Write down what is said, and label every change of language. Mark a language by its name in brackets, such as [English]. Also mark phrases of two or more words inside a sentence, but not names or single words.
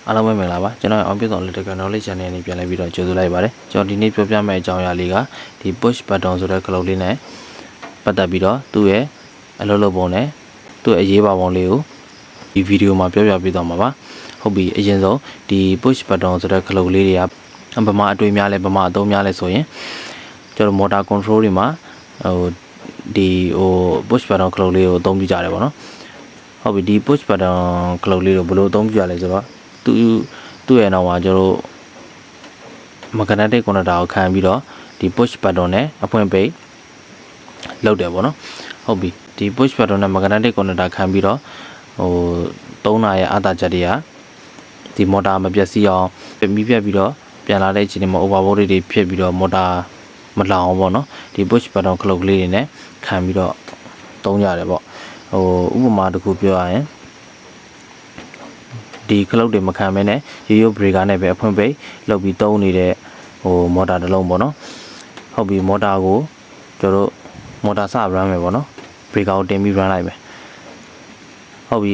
[Burmese] အားလုံးပဲမင်္ဂလာပါကျွန်တော်အောင်ပြည့်စုံ [English] electrical knowledge channel [Burmese] နဲ့ပြန်လည်ပြီးတော့ကြိုဆိုလိုက်ပါတယ်ကျွန်တော်ဒီနေ့ပြောပြမယ့်အကြောင်းအရာလေးကဒီ [English] push button [Burmese] ဆိုတဲ့ cloud လေးနဲ့ပတ်သက်ပြီးတော့သူ့ရဲ့အလုပ်လုပ်ပုံနဲ့သူ့ရဲ့အရေးပါပုံလေးကိုဒီဗီဒီယိုမှာပြောပြပေးသွားမှာပါဟုတ်ပြီအရင်ဆုံးဒီ [English] push button [Burmese] ဆိုတဲ့ cloud လေးတွေကဗမာအတွေ့များလဲဗမာအသုံးများလဲဆိုရင်ကျွန်တော် [English] motor control [Burmese] တွေမှာ [English] push button cloud [Burmese] လေးကိုအသုံးပြုကြတယ်ပေါ့နော်ဟုတ်ပြီဒီ [English] push button cloud [Burmese] လေးကိုဘယ်လိုအသုံးပြုရလဲဆိုတော့သူ့ရဲ့နောက်မှာကျွန်တော် [English] magnetic connector [Burmese] ကိုခံပြီးတော့ဒီ [English] push button [Burmese] နဲ့အဖွင့်ပိတ်လုပ်တယ်ပေါ့နော်ဟုတ်ပြီဒီ [English] push button [Burmese] နဲ့ [English] magnetic connector [Burmese] ခံပြီးတော့သုံးတာရဲ့အာသာချက်တွေကဒီ motor မပြတ်စီအောင်မီးပြတ်ပြီးတော့ပြန်လာတဲ့အချိန်မှာ overload တွေဖြစ်ပြီးတော့ motor မလောင်အောင်ပေါ့နော်ဒီ [English] push button cloud [Burmese] လေးတွေနဲ့ခံပြီးတော့သုံးရတယ်ပေါ့ဥပမာတစ်ခုပြောရရင် ဒီ cloud တွေမခံမဲနဲ့ရိုးရိုး breaker နဲ့ပဲအဖွင့်ပိတ်လုပ်ပြီးသုံးနေတဲ့motor တစ်လုံးပေါ့နော်ဟုတ်ပြီ motor ကိုကျွန်တော်တို့ motor စ run မယ်ပေါ့နော် breaker ကိုတင်ပြီး run လိုက်မယ်ဟုတ်ပြီ